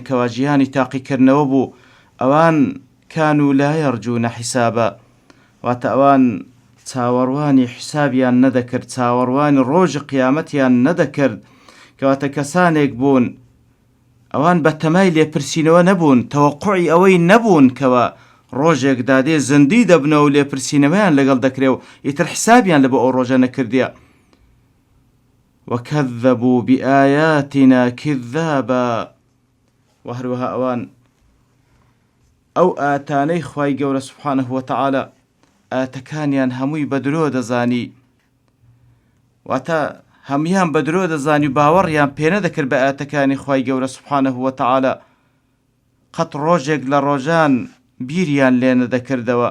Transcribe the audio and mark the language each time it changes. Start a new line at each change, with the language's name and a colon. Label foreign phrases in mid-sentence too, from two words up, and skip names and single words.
Central Kurdish: کەوا ژیانی تاقیکردنەوە بوو، ئەوان
Arabic: کانوا لا یەرجون حیسابا،
Central Kurdish: واتە ئەوان چاوەڕوانی حیسابیان نەدەکرد، چاوەڕوانی ڕۆژی قیامەتیان نەدەکرد، کەواتە کەسانێک بوون ئەوان بە تەمای لێپرسینەوە نەبوون، تەوەقوعی ئەوەی نەبوون کەوە ڕۆژێک دادێ زندی دەبنەوە و لێپرسینەوەیان لەگەڵ دەکرێ و ئیتر حسابیان لە بۆ ئەو ڕۆژە نەکردیە.
Arabic: وكذبوا بآياتنا كذابا،
Central Kurdish: وهروها أوان أو آتاني خواي گەورە
Arabic: سبحانه وتعالى
Central Kurdish: ئاتەکانیان هەمووی بەدرۆ دەزانی، واتە هەمویان بەدرۆ دەزانی و باوەڕیان پێ نەدەکرد بە ئاتەکانی خواي گەورە
Arabic: سبحانه وتعالى،
Central Kurdish: قەت ڕۆژێک لە ڕۆژان بیریان لێ نەدەکردەوە.